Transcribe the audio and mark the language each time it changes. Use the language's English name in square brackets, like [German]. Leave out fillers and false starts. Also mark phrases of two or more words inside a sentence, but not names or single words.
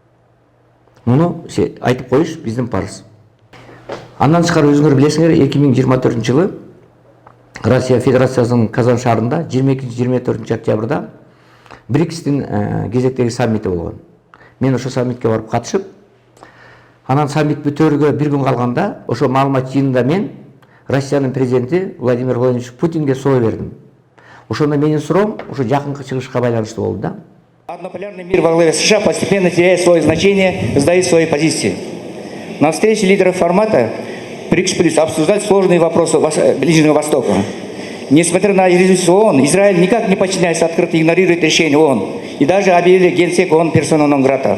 [Kyrgyz] Муну айтып коюш биздин парыз. Андан тышкары өзүңөр билесиңер, 2024 жылы Россия Федерациясынын Казан шаарында 22-24 октябрда БРИКСтин кезектеги саммити болгон. Мен ошо саммитке барып катышып, анан саммит бүтөрүгө бир күн калганда ошо маалымат жыйынында мен Россиянын президенти Владимир Владимирович Путинге суроо бердим. Ошондо менин суроом ошо жакынкы чыгышка байланыштуу болду да. [Russian] Однополярный мир во главе США постепенно теряет свое значение, сдает свои позиции. На встрече лидеров формата БРИКС обсуждать сложные вопросы Ближнего Востока. Несмотря на резолюцию ООН, Израиль никак не подчиняется, открыто игнорирует решение ООН и даже объявили генсек ООН персона нон грата.